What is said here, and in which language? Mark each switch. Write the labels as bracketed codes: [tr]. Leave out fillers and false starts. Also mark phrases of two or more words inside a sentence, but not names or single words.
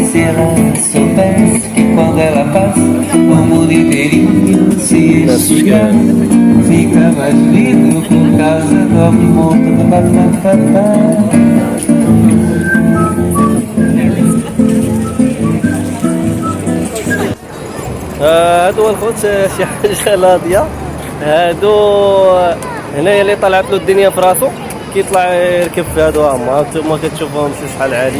[pt] ela soubesse que quando ela passa, o mundo inteirinho se enxerga. Fica mais lindo por causa do amor do papapá. [ar] هادو الخوت شي حاجه لاضيه. هادو هنايا اللي طلعت له الدنيا في راسو كيطلع يركب في هادو هما نتوما كتشوفوهم شحال عاليين.